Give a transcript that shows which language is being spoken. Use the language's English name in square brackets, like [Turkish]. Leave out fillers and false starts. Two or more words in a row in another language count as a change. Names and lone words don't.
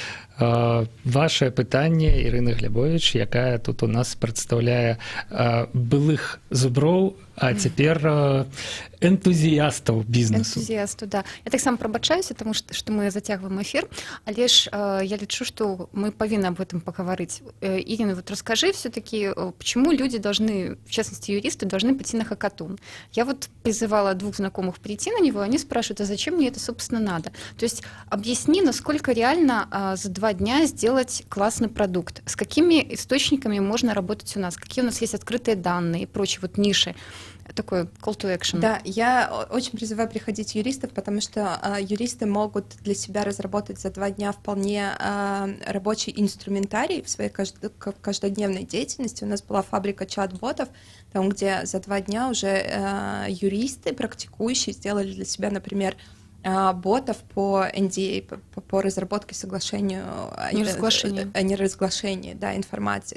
[Belarusian] Ваше пытанне, Ірына Глебович, якая тут у нас прадстаўляе былых зуброў, а цяпер энтузіястаў бізнесу. Энтузіасту, да. Я таксама прабачаюся, тому што мы зацягваем эфір, але ж я лічу, што мы павінны [Russian] об этом паговорить. Ирина, вот расскажи все-таки, почему люди должны, в частности юристы, должны пойти на хакатон. Я вот призывала 2 знакомых прийти на него, они спрашивают, а зачем мне это, собственно, надо? То есть объясни, насколько реально за 2 дня сделать классный продукт, с какими источниками можно работать у нас, какие у нас есть открытые данные и прочие вот ниши. Такой [English] call to action. [Russian] Да, я очень призываю приходить юристов, потому что юристы могут для себя разработать за 2 дня вполне рабочий инструментарий в своей каждодневной деятельности. У нас была фабрика чат-ботов, там, где за 2 дня уже юристы, практикующие, сделали для себя, например, ботов по NDA, по разработке соглашению о неразглашении, да, информации.